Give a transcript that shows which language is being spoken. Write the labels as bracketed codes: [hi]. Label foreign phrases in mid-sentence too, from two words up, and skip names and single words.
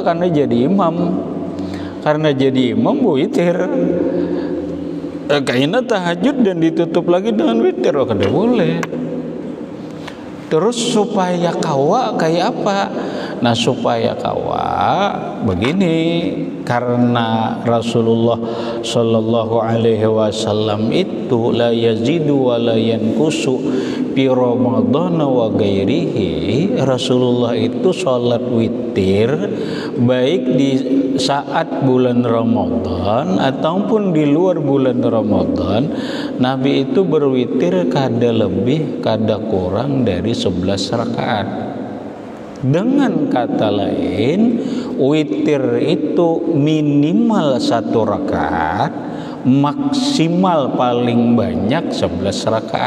[bjn] Karena jadi imam, witir, kayaknya tahajud dan ditutup lagi dengan witir, oh kada boleh. Terus supaya kawa kayak apa? Nah supaya kawa begini, karena Rasulullah [ar] صلى الله عليه وسلم [bjn] itu [ar] لا يزيد ولا ينقص في رمضان وغيره. [id] Rasulullah itu sholat witir baik di saat bulan Ramadan ataupun di luar bulan Ramadan. [bjn] Nabi itu berwitir kada lebih kada kurang dari 11 rakaat. [id] Dengan kata lain, witir itu minimal 1 rakaat, maksimal paling banyak 11 rakaat.